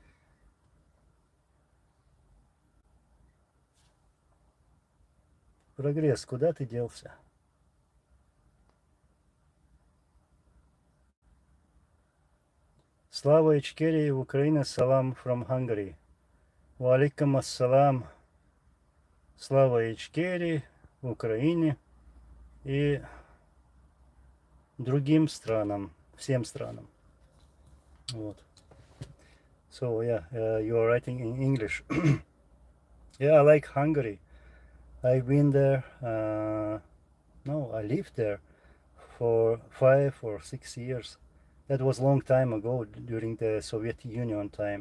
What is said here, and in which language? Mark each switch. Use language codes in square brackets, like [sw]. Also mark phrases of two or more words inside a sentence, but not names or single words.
[ru] Прогресс, куда ты делся? Слава Ичкерии, Украина, салам from Hungary. [ar] وعليكم السلام. [ru] Слава Ичкерии, Украине и другим странам, всем странам. Вот. [en] So yeah, you are writing in English. Yeah, I like Hungary. I've been there, no, I lived there for 5 or 6 years. That was a long time ago during the Soviet Union time.